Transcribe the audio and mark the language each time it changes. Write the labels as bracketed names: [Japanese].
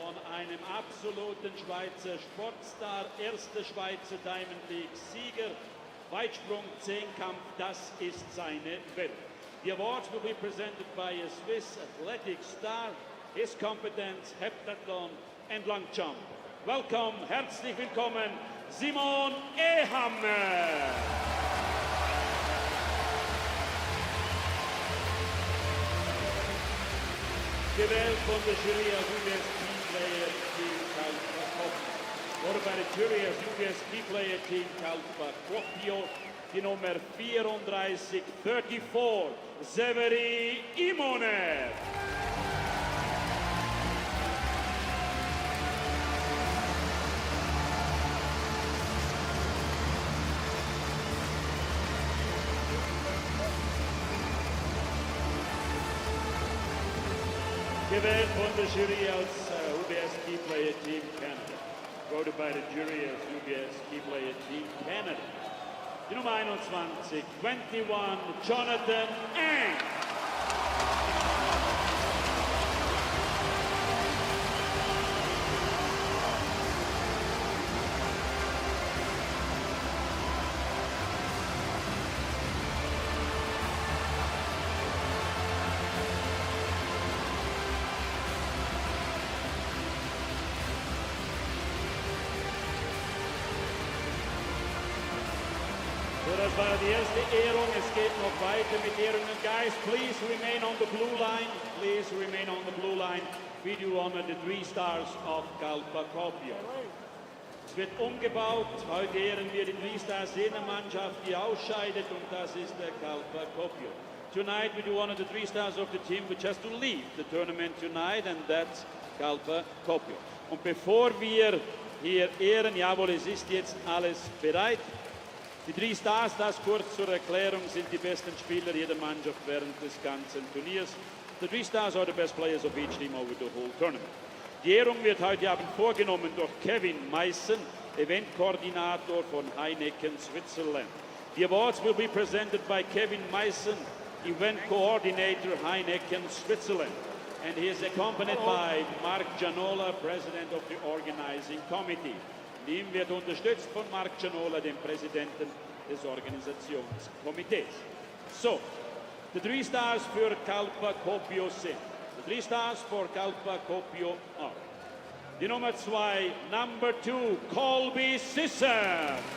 [German] Einem absoluten Schweizer Sportstar, erster Schweizer Diamond League Sieger, Weitsprung, Zehnkampf, das ist seine Welt. [English] The awards will be presented by a Swiss athletic star, his competence, heptathlon and long jump. Welcome, [German] herzlich willkommen, Simon Ehammer. gewählt von der Jury als UBS Key Player Team KalPa Kuopio. Wurde bei der Jury als UBS Key Player Team KalPa Kuopio die Nummer 34, 34, Severi Imonen. Gewählt von der Jury als UBS Key Player Team Canada. [English] Voted by the jury as UBS Key Player Team Canada. [German] Die Nummer 21, 21, Jonathan Eng. So, das war die erste Ehrung. Es geht noch weiter mit Ehrungen. [English] Guys, please remain on the blue line. Please remain on the blue line. We do honor the 3 stars of KalPa Kuopio. [German] Es wird umgebaut. Heute ehren wir die 3 stars jener Mannschaft, die ausscheidet, und das ist der KalPa Kuopio. [English] Tonight we do honor the 3 stars of the team which has to leave the tournament tonight, and that's KalPa Kuopio. [German] Und bevor wir hier ehren, jawohl, es ist jetzt alles bereit. Die 3 Stars, das kurz zur Erklärung, sind die besten Spieler jeder Mannschaft während des ganzen Turniers. [English] The 3 Stars are the best players of each team over the whole tournament. [German] Die Ehrung wird heute Abend vorgenommen durch Kevin Meissen, Eventkoordinator von Heineken, Switzerland. [English] The awards will be presented by Kevin Meissen, Event Coordinator, Heineken, Switzerland. And he is accompanied by Mark Gianola, President of the Organizing Committee. [German] Ihm wird unterstützt von Mark Gianola, dem Präsidenten des Organisationskomitees. [English] So, the 3 stars [German] für [English] KalPa Kuopio [German] sind. [English] The 3 stars for KalPa Kuopio are [German] die Nummer 2, [English] Number 2, Colby Sisser.